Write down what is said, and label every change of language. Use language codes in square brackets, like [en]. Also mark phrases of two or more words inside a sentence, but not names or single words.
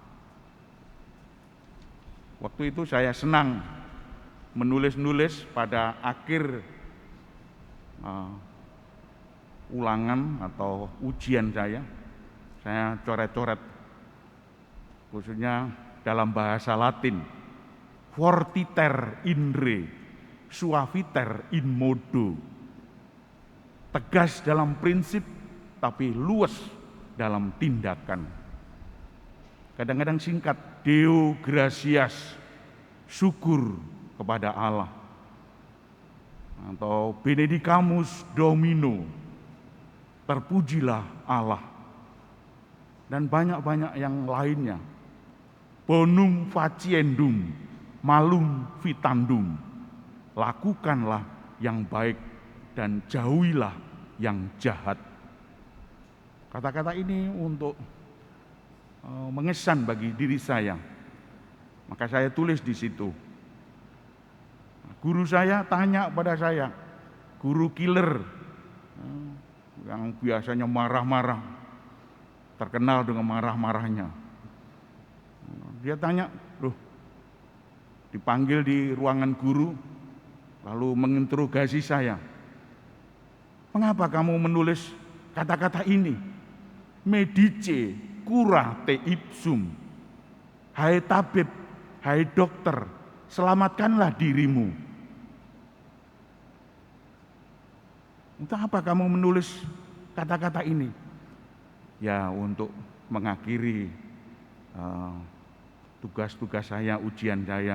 [id] Waktu itu saya senang menulis-nulis pada akhir ulangan atau ujian saya coret-coret, khususnya dalam bahasa Latin, [la] fortiter in re, suaviter in modo, [id] tegas dalam prinsip tapi luas dalam tindakan. Kadang-kadang singkat, [la] Deo gratias, [id] syukur kepada Allah, atau [la] benedicamus Domino, [id] terpujilah Allah, dan banyak-banyak yang lainnya. [la] Bonum faciendum, malum vitandum, [id] lakukanlah yang baik dan jauhilah yang jahat. Kata-kata ini untuk mengesan bagi diri saya, maka saya tulis di situ. Guru saya tanya pada saya, guru killer yang biasanya marah-marah, terkenal dengan marah-marahnya. Dia tanya, dipanggil di ruangan guru, lalu menginterogasi saya. Mengapa kamu menulis kata-kata ini? [la] Medice cura te ipsum. [id] Hai tabib, hai dokter, selamatkanlah dirimu. Untuk apa kamu menulis kata-kata ini? Ya, untuk mengakhiri tugas-tugas saya, ujian saya.